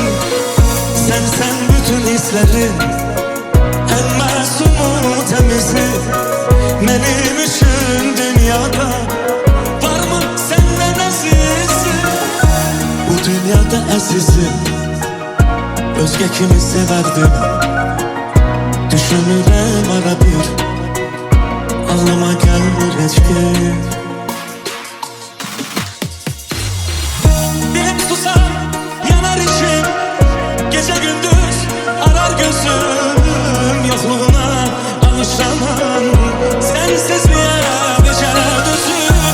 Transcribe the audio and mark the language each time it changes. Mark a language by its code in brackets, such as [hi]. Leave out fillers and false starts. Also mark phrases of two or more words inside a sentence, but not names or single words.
[tr] Sen bütün hislerin, en masumu temizi, benim için dünyada var mı senden azizi? [az] Bu dünyada azizim, özge kimi severdim. Düşünürəm ara bir, ağlıma gəlmir heç gün. [tr] Dilim susar, yanar içim, gece gündüz arar gözüm. Yokluğuna alışamam sensizliğe [az] necə dözüm.